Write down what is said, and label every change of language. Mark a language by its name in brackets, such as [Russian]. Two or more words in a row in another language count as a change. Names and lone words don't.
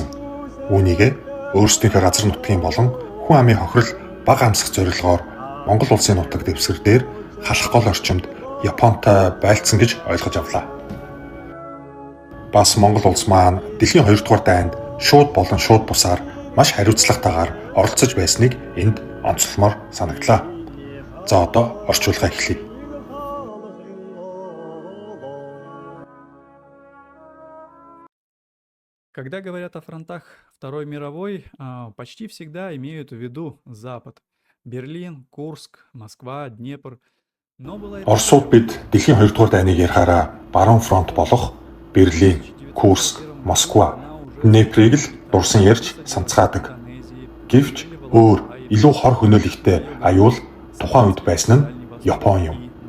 [Mongolian] Үүнийг өөрсдийнхөө газар нутгийн болон хүн амын хохирол бага амсах зорилгоор Монгол улсын нутаг дэвсгэр дээр халах гол орчимд Японтой байлцсан гэж ойлгож авлаа. Бас Монгол улс маань дэлхийн 2 дугаар дайнд шууд болон шууд бусаар маш хариуцлагатайгаар оролцож байсныг энд онцлмоор санагдлаа. За одоо орчуулга эхлэе. [Russian] Когда говорят о фронтах Второй мировой, почти всегда имеют в виду Запад. Берлин, Курск, Москва, Днепр. [Mongolian] Оросууд бид дэлхийн 2 дугаар дайныг ярихаараа баруун фронт болох Берлин, Курск, Москва, Днеприйг л дурсан ярьж санацгаадаг. Гэвч өөр илүү хор хөнөөлөлттэй аюул тухайн үед байсан нь Япон юм.